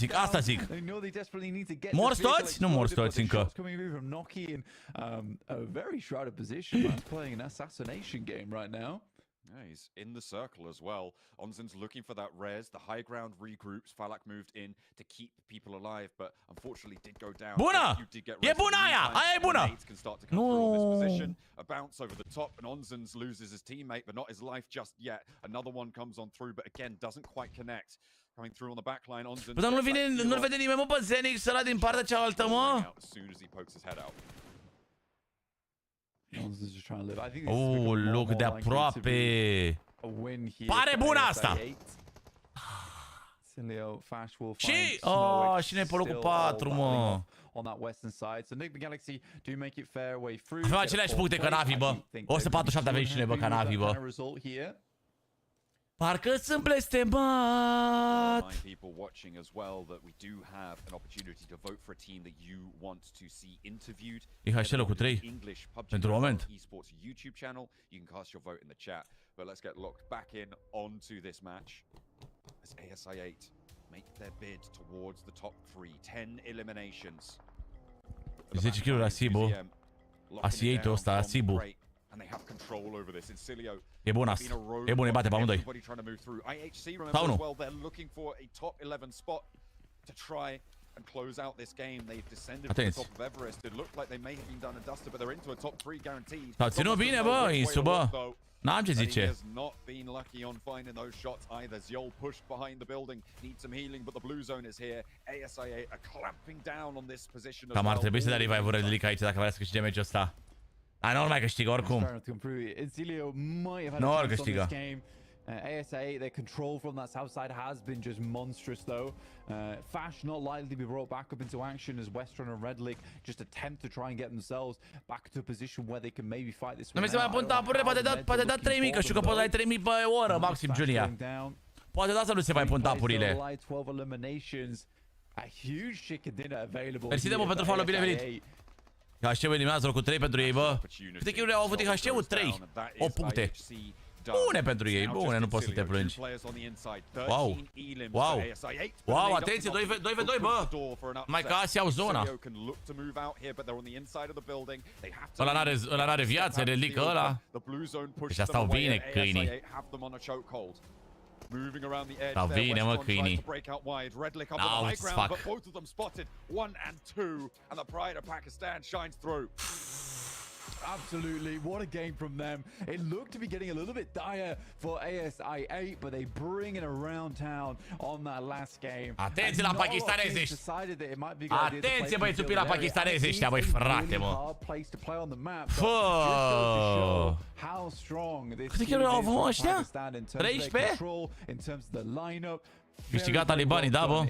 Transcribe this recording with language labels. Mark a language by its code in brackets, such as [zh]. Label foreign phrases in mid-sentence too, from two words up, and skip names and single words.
[ro] Asta zic. [en] They know they desperately need to get. [ro] Morți toți? Nu morți toți încă. [en] Coming in from Noki in a very shrouded position. Man's playing an assassination game right now. Yeah, he's in the circle as well. Onzen's looking for that res. The high ground regroups. Falak moved in to keep people alive, but unfortunately did go down. [ro] Bună! E bună aia! Aia e bună! [en] A bounce over the top, and Onzen's loses his teammate, but not his life just yet. Another one comes on through, but again, doesn't quite connect. Coming through on the back line, Onzen. [ro] Dar nu-l vede nimeni, mă, pe Zenix ăla din partea cealaltă, mă! [en] As soon as he pokes his head out. [ro] Loc de aproape. Pare bună asta! [en] Silio, Fash will [ro] Și, [en] find Snow, [ro] și ne pe locul [en] still [ro] 4, [en] all [ro] mă. [en] battling off on that western side. So Nigma Galaxy do make it fair way through. [ro] Avem aceleași puncte ca Navi, bă. 147 avem și noi, bă, ca Navi, bă. Parcă sunt blestemat. [en] Remind people watching as well that we do have an opportunity to vote for a team that you want to see interviewed. [ro] IHL cu 3 [en] English PUBG [ro] pentru moment. [en] esports YouTube channel. You can cast your vote in the chat. But let's get locked back in onto this match as ASI8 make their bid towards the top 3. 10 eliminations. [ro] 10 kg la Sibu. ASI8-ul ăsta, Sibu. [en] And they have control over this. Insilio. [ro] E bun asta. E bun, îi bate pe amândoi. [en] Everybody trying to move through. IHC remember [ro] Sau nu? [en] as well, they're looking for a top 11 spot to try and close out this game. They've descended from the top of Everest. It looked like they may have been done and dusted, but they're into a top 3 guaranteed. [ro] S-au ținut bine, bă, Insu, bă. N-am ce [en] He [ro] zice. [en] has not been lucky on finding those shots either. Ziol pushed behind the building, needs some healing, but the blue zone is here. ASI8 are clamping down on this position as [ro] Cam ar [en] well. [ro] trebui să dea revive-ul Redlic aici dacă vrea să câștige meciul ăsta. Dar nu mai câștigă oricum. Nu ori câștigă. [en] ASA8, their control from that south side has been just monstrous though. Fash not likely to be brought back up into action as Western and Redlick just attempt to try and get themselves back to a position where they can maybe fight this [ro] Nu [en] one [ro] mi se mai pun tapurile, poate da 3000, că știu că poți dai 3000 pe oră maxim, Julia. Poate da să nu se mai pun tapurile. Mersi, Demo, pentru follow, bine venit. IHC-ul eliminează locul 3 pentru ei, bă. Câte kill-uri au avut IHC-ul? 3. 8 puncte. Bune pentru ei, bune, nu poți să te plângi. Wow. Wow. Wow, atenție, 2v2, bă. Mai ca Asia au zona. Ăla n-are viață, relică ăla. Deci stau bine câinii. Stau bine, mă, câinii. N-au ce să fac. [en] Absolutely, what a game from them. It looked to be getting a little bit dire for ASI8, but they bring it around town on that last game. [ro] Atenție la pakistanezi ăștia. Atenție, băi, țupi la pakistanezi ăștia, băi, frate, mă. Fă! Câte kill-uri au avut ăștia? 13? Câștigat talibanii, da, bă?